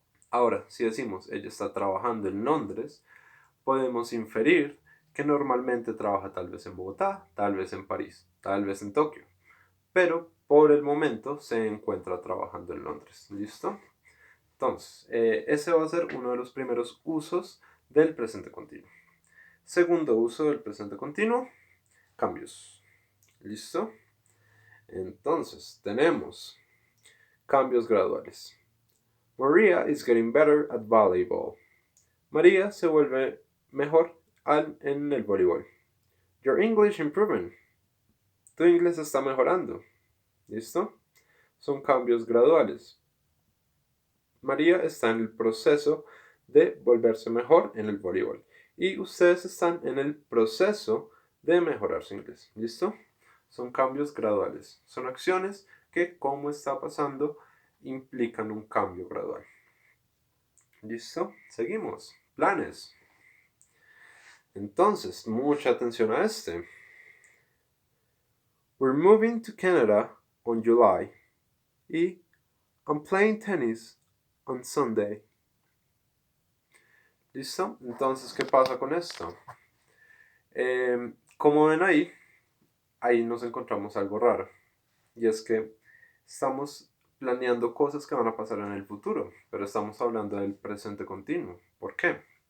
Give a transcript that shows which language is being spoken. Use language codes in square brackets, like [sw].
[es] Ahora, si decimos ella está trabajando en Londres, podemos inferir que normalmente trabaja tal vez en Bogotá, tal vez en París, tal vez en Tokio, pero por el momento se encuentra trabajando en Londres. ¿Listo? Entonces, ese va a ser uno de los primeros usos del presente continuo. Segundo uso del presente continuo, cambios. ¿Listo? Entonces, tenemos cambios graduales. [en] Maria is getting better at volleyball. [es] María se vuelve mejor en el voleibol. [en] Your English improving. [es] Tu inglés está mejorando. ¿Listo? Son cambios graduales. María está en el proceso de volverse mejor en el voleibol. Y ustedes están en el proceso de mejorar su inglés. ¿Listo? Son cambios graduales. Son acciones que, como está pasando, implican un cambio gradual. ¿Listo? Seguimos. Planes. Entonces, mucha atención a este. [en] We're moving to Canada on July. Y I'm playing tennis on Sunday. [es] ¿Listo? Entonces, ¿qué pasa con esto? Como ven ahí nos encontramos algo raro. Y es que estamos planeando cosas que van a pasar en el futuro, pero estamos hablando del presente continuo. ¿Por qué?